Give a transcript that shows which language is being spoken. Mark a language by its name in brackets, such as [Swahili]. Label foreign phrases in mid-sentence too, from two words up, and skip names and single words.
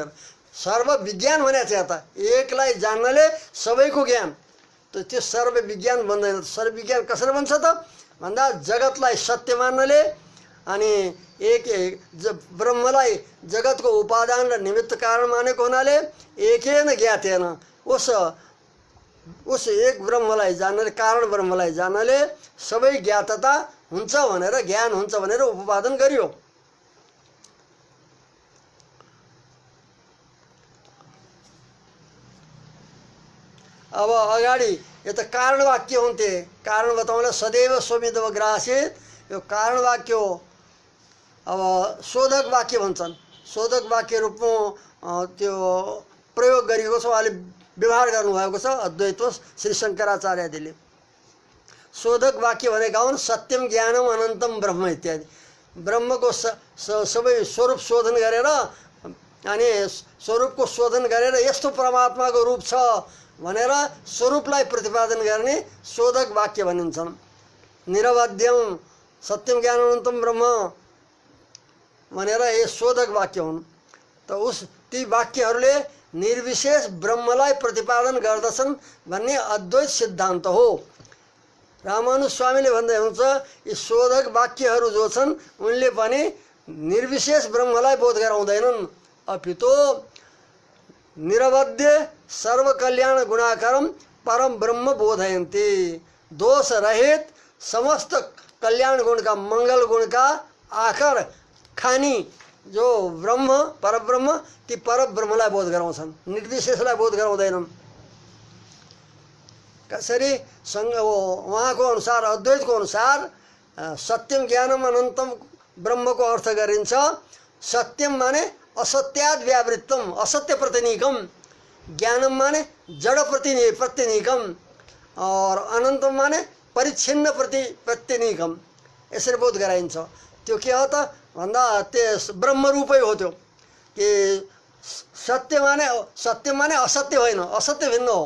[Nepali] सर्वविज्ञान भने चाहिँ त एकलाई जान्नाले सबैको ज्ञान, त त्यो सर्वविज्ञान बन्दैन। सर्वविज्ञान कसरी बन्छ त भन्दा जगतलाई सत्य मान्नाले अनि एक ब्रह्मलाई जगतको उपादान र निमित्त कारण मानेको हुनाले [Sanskrit] एकेन ज्ञातेन [Nepali] उस एक ब्रह्मलाई जान्नाले कारण ब्रह्मलाई जान्नाले सबै ज्ञातता हुन्छ भनेर ज्ञान हुन्छ भनेर उपपादन गरियो। अब अगाडि यो त कारण वाक्य हुन्थे। कारण बताउँदा [Sanskrit] सदैव स्वमिदव ग्रासित [Nepali] यो कारण वाक्य हो। अब शोधक वाक्य भन्छन्। शोधक वाक्य रूपमा त्यो प्रयोग गरिएको छ, उहाँले व्यवहार गर्नुभएको छ अद्वैतमा श्री शङ्कराचार्यले। शोधक वाक्य भनेका हुन् [Sanskrit] सत्यम ज्ञानम अनन्तम ब्रह्म [Nepali] इत्यादि। ब्रह्मको सबै स्वरूप शोधन गरेर अनि स्वरूपको शोधन गरेर यस्तो परमात्माको रूप छ भनेर स्वरूपलाई प्रतिपादन गर्ने शोधक वाक्य भनिन्छन्। [Sanskrit] निरवध्यम सत्यम ज्ञान अनन्तम ब्रह्म [Nepali] भनेर यो शोधक वाक्य हुन्। त ती वाक्यहरूले निर्विशेष ब्रह्मलाई प्रतिपादन गर्दछन् भन्ने अद्वैत सिद्धान्त हो। रामानुज स्वामीले भन्दै हुन्छ यी शोधक वाक्यहरू जो छन् उनले पनि निर्विशेष ब्रह्मलाई बोध गराउँदैनन्, अपितो [Sanskrit] निरवध्य सर्वकल्याण गुणाकरम परम ब्रह्म बोधयन्ति। [Nepali] दोष रहित समस्त कल्याण [Hindi] गुण का मंगल गुण का [Nepali] आकर खानी जो ब्रह्म परब्रह्म ती परब्रह्मलाई बोध गराउँछन्, निर्विशेषलाई बोध गराउँदैनन्। कसरी उहाँको अनुसार अद्वैतको अनुसार [Sanskrit] सत्यम ज्ञानम अनन्तम [Nepali] ब्रह्मको अर्थ गरिन्छ। सत्यम माने [Sanskrit] असत्याद व्यावृत्तम असत्य प्रतिनिकम, [Nepali] ज्ञानम माने [Sanskrit] जड़ प्रतिनिकम [Nepali] और अनन्तम माने [Sanskrit] परिच्छिन्न प्रतिनिकम। [Nepali] यसरी बोध गराइन्छ। त्यो के हो त भन्दा त्यस ब्रह्मरूपै हो त्यो कि सत्य माने असत्य होइन, असत्य भिन्न हो।